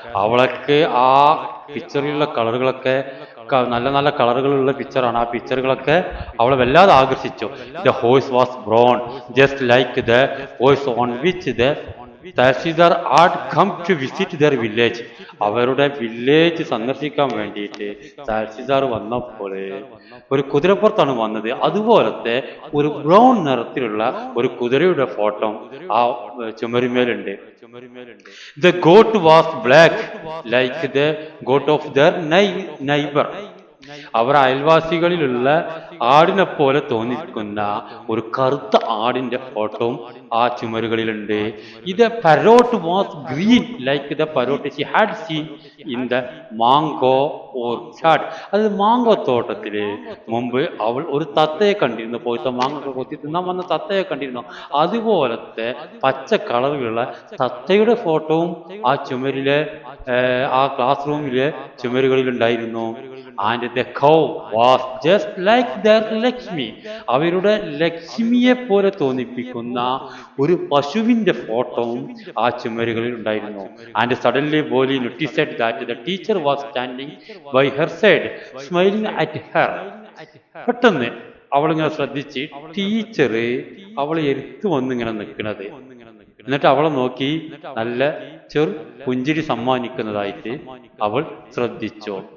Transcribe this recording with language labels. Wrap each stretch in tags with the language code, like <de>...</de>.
<ml>അവൾക്ക് ആ പിക്ചറിലുള്ള കളറുകളൊക്കെ നല്ല നല്ല കളറുകളുള്ള പിക്ചറാണ്. ആ പിക്ചറുകളൊക്കെ അവളെ വല്ലാതെ ആകർഷിച്ചു.</ml> <en>The horse was brown, just like the horse on which the tahsildar had come to visit their village.</en> <ml>അവരുടെ വില്ലേജ് സന്ദർശിക്കാൻ വേണ്ടിയിട്ട് തഹസീൽദാർ വന്നപ്പോൾ ഒരു കുതിരപ്പുറത്താണ് വന്നത്. അതുപോലത്തെ ഒരു ബ്രൗൺ നിറത്തിലുള്ള ഒരു കുതിരയുടെ ഫോട്ടോ ആ ചുമരുമേലുണ്ട്.</ml> <en>The goat was black like the goat of their neighbor.</en> <ml>അവർ അയൽവാസികളിലുള്ള ആടിനെ പോലെ തോന്നിക്കുന്ന ഒരു കറുത്ത ആടിന്റെ ഫോട്ടോയും ആ ചുമരുകളിലുണ്ട്.</ml> <en>ഇത് parrot was green like the parrot she had seen in the mango orchard.</en> <ml>അത് മാങ്കോ തോട്ടത്തില് മുമ്പ് അവൾ ഒരു തത്തയെ കണ്ടിരുന്നു. പോയിട്ട് മാങ്ങൊക്കെ കൊത്തി തിന്നാൻ വന്ന തത്തയെ കണ്ടിരുന്നു. അതുപോലത്തെ പച്ച കളറുകളുള്ള തത്തയുടെ ഫോട്ടോവും ആ ചുമരിലെ ആ ക്ലാസ് റൂമിലെ ചുമരുകളിൽ ഉണ്ടായിരുന്നു.</ml> <en>And the cow was just like their Lakshmi.</en> <ml>അവരുടെ ലക്ഷ്മിയെ പോലെ തോന്നിപ്പിക്കുന്ന ഒരു പശുവിന്റെ ഫോട്ടോവും ആ ചുമരുകളിൽ ഉണ്ടായിരുന്നു.</ml> <en>And suddenly Boli noticed that the teacher was standing by her side, smiling at her.</en> <ml>പെട്ടെന്ന് അവളിങ്ങനെ ശ്രദ്ധിച്ച് ടീച്ചർ അവളെ എടുത്തു വന്നിങ്ങനെ നിൽക്കുന്നത്. എന്നിട്ട് അവളെ നോക്കി നല്ല ചെറു പുഞ്ചിരി സമ്മാനിക്കുന്നതായിട്ട് അവൾ ശ്രദ്ധിച്ചു.</ml>